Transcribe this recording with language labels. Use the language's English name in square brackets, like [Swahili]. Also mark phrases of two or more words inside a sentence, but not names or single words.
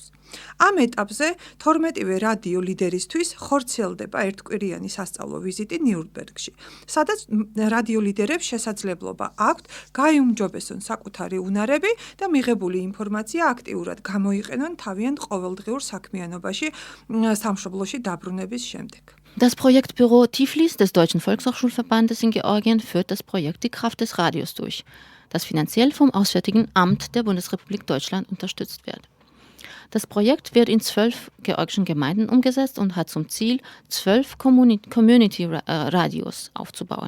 [Georgian] ამ ეტაპზე 12-ვე რადიო ლიდერისთვის ხორციელდება ერთკვირიანი სასწავლო ვიზიტი ნიურნბერგში, სადაც რადიო ლიდერებს შესაძლებლობა აქვთ გაიუმჯობესონ საკუთარი უნარები და მიღებული ინფორმაცია აქტიურად გამოიყენონ თავიანთ ყოველდღიურ საქმიანობაში სამშობლოში დაბრუნების შემდეგ. [German] Das Projektbüro Tiflis des Deutschen Volkshochschulverbandes in Georgien führt das Projekt Die Kraft des Radios durch, das finanziell vom Auswärtigen Amt der Bundesrepublik Deutschland unterstützt wird. Das Projekt wird in 12 georgischen Gemeinden umgesetzt und hat zum Ziel, 12 Community-Radios aufzubauen.